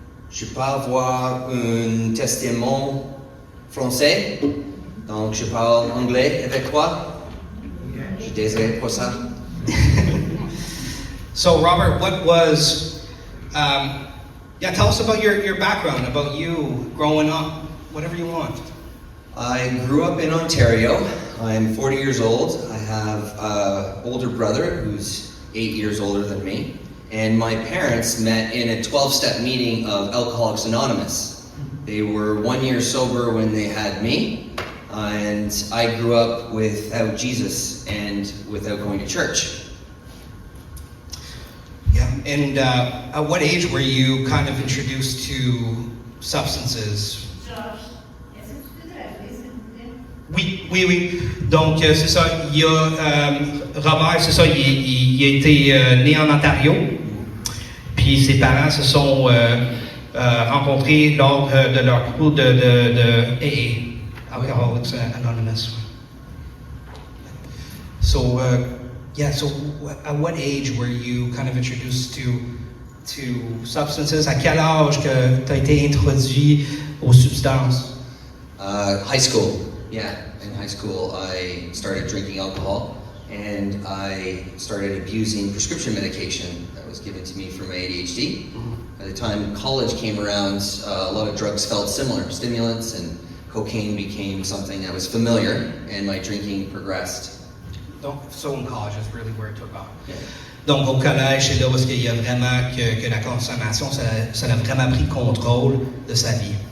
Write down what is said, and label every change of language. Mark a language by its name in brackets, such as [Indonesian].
[French] Je peux avoir un testament français, donc je parle anglais avec toi. Je suis désolé pour ça. [English] So, Robert, what was, tell us about your background, about you growing up, whatever you want. I grew up in Ontario. I'm 40 years old. I have an older brother who's 8 years older than me. And my parents met in a 12-step meeting of Alcoholics Anonymous. They were 1 year sober when they had me. And I grew up without Jesus and without going to church. Yeah. And at what age were you kind of introduced to substances? [French] Oui. Donc, c'est ça. Il y a Robert, c'est ça, il a été né en Ontario. Puis ses parents se sont rencontrés lors de leur cours de AA. [English] Alcoholics Anonymous. So, so at what age were you kind of introduced to substances? [French] À quel âge que tu as été introduit aux substances? [English] High school. Yeah, in high school I started drinking alcohol and I started abusing prescription medication that was given to me for my ADHD. By the time college came around, a lot of drugs felt similar. Stimulants and cocaine became something that was familiar and my drinking progressed. Donc, so in college is really where it took off. Yeah. [French] Donc, au collège, c'est là où il y a vraiment que la consommation, ça a vraiment pris contrôle de sa vie.